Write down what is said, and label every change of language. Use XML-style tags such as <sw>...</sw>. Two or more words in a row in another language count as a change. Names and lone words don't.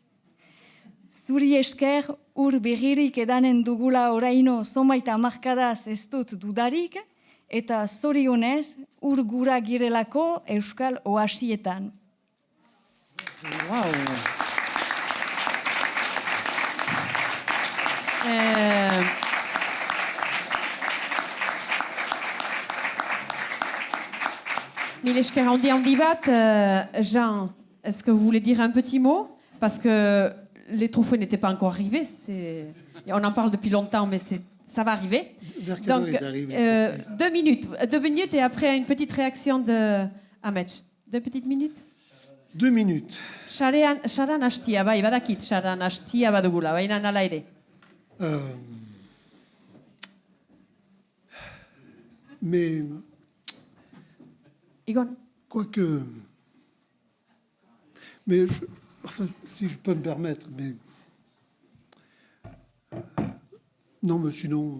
<eu>Zuri esker, ur berririk edanen dugula oraino zonbait hamarkadaz ez dut dudarik, eta zorionez, ur gura girelako Euskal oasietan. Wow. Mille esker handi bat,</eu> <fr>Jean, est-ce que vous voulez dire un petit mot? Parce que les trophées n'étaient pas encore arrivés. On en parle depuis longtemps, mais ça va arriver. Vers quelle Donc, heure ils arrivent 2 minutes. 2 minutes et après une petite réaction de Amets. 2 petites minutes? 2 minutes.</fr> <eu>Saran hastia, bai, badakit saran hastia badugula, baina nala ere.</eu> <fr>Mais</fr> <eu>Igon?</eu> <fr>quoique... Mais enfin, si je peux me permettre, mais... Non, mais sinon...</fr>